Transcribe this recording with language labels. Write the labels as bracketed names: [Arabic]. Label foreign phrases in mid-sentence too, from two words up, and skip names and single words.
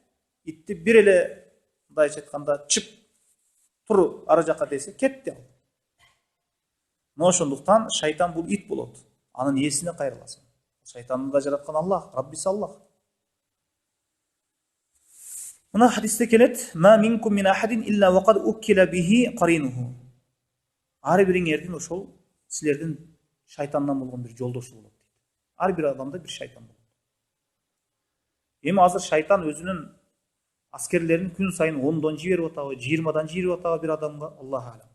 [Kyrgyz] Итти бир эле мындайча айтканда чып тур ары жака десе, кетти ал. Но ошондуктан шайтан бул ит болот. Анын ээсине кайрыласың. Шайтанды да жараткан Аллах, Раббиси Аллах. Мына хадисте келет: [Arabic] "ما منكم من أحد إلا وقد وكل به قرينه." [Kyrgyz] Ар бириңердин ошол силердин шайтандан болгон бир жолдошу болот дейт. Ар бир адамда бир шайтан болот. Эми азыр шайтан өзүнүн аскерлерин күн сайын 10дон жиберип атабы, 20дан жиберип атабы бир адамга, [Arabic] الله أعلم.